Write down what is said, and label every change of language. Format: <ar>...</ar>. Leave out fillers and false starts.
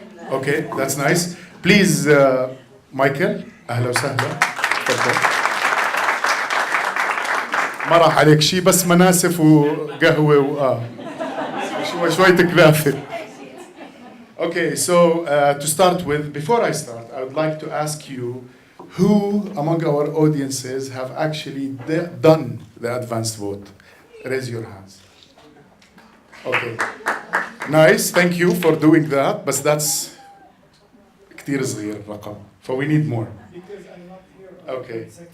<en>Okay, that's nice. Please, Michael,</en> <ar>أهلا وسهلا. تفضل. ما راح عليك شيء، بس مناسف وقهوة شوية كنافة.</ar> <en>Okay, so to start with, before I start, I would like to ask you who among our audiences have actually done the advanced vote? Raise your hands. Okay. Nice, thank you for doing that, but that's</en> <ar>كتير صغير الرقم,</ar> <en>so we need more. Okay.</en>